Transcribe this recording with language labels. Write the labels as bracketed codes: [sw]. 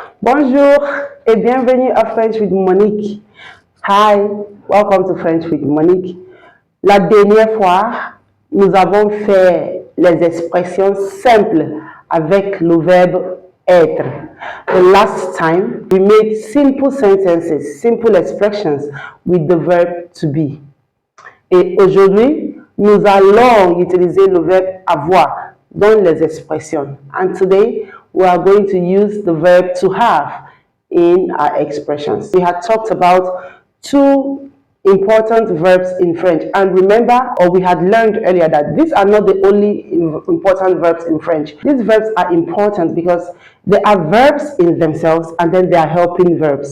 [fr] Bonjour et bienvenue à French with Monique. [en] Hi, welcome to French with Monique. [fr] La dernière fois, nous avons fait les expressions simples avec le verbe être. [en] The last time, we made simple sentences, simple expressions with the verb to be. [fr] Et aujourd'hui, nous allons utiliser le verbe avoir dans les expressions. [en] And today, we are going to use the verb to have in our expressions. We had talked about two important verbs in French. And remember, or we had learned earlier, that these are not the only important verbs in French. These verbs are important because they are verbs in themselves and then they are helping verbs.